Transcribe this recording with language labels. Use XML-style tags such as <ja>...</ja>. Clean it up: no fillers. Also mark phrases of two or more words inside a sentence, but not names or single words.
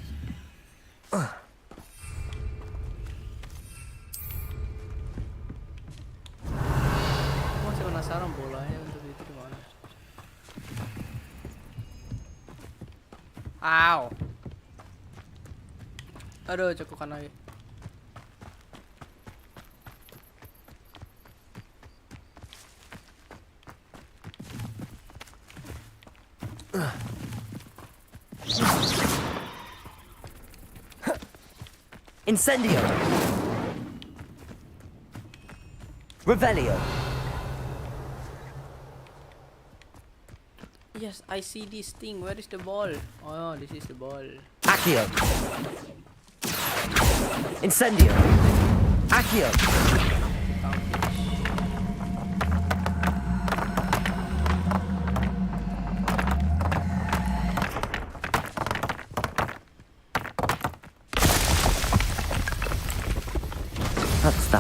<id>Masih penasaran bolanya untuk itu di mana? Aw. Aduh, cekukan lagi. Incendio. Revelio.</id> <en>Yes, I see this thing. Where is the ball? Oh, this is the ball. Accio. Incendio. Accio. That's that.</en>